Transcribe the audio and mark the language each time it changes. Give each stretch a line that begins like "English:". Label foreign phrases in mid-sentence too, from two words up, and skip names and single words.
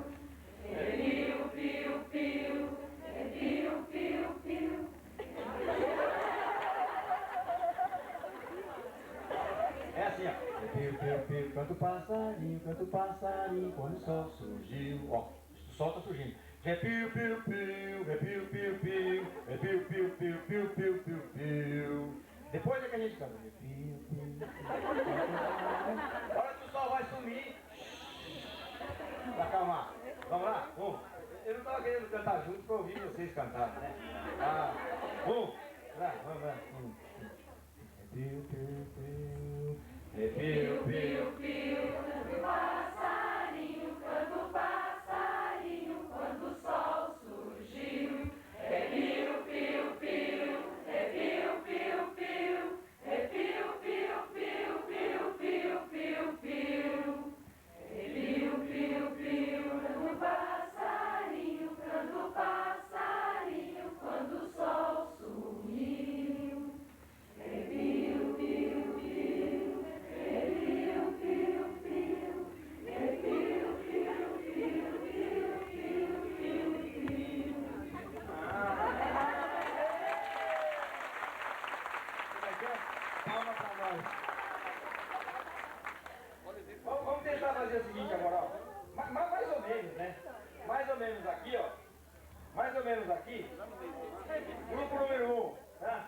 Portuguese: Pio, pio, pio, pio, pio, pio. É assim, ó. Pio, pio, pio, canto passarinho, quando o sol surgiu. Ó, o sol tá surgindo. É piu, piu, piu, é piu, piu, piu, é piu, piu, piu, piu, piu, piu, piu. Depois é que a gente canta. É piu, piu, piu. A hora que o sol vai sumir, pra acalmar. Vamos lá? Eu não estava querendo cantar junto para ouvir vocês cantarem, né? Vamos lá. É piu, piu, piu, é piu, piu, piu, passarinho, quando o sol surgiu. É piu, piu, piu, é piu, piu, piu, é piu, piu, piu, piu, piu, piu, piu. É piu, piu, piu, canto passarinho, quando o sol sumiu. É piu, piu, piu, é piu, piu, piu, é piu, piu, piu, piu, piu, piu, piu. Palma pra nós. Vamos tentar fazer o seguinte agora, ó. Mais ou menos, né? Mais ou menos aqui, ó. Mais ou menos aqui. Grupo número 1, tá?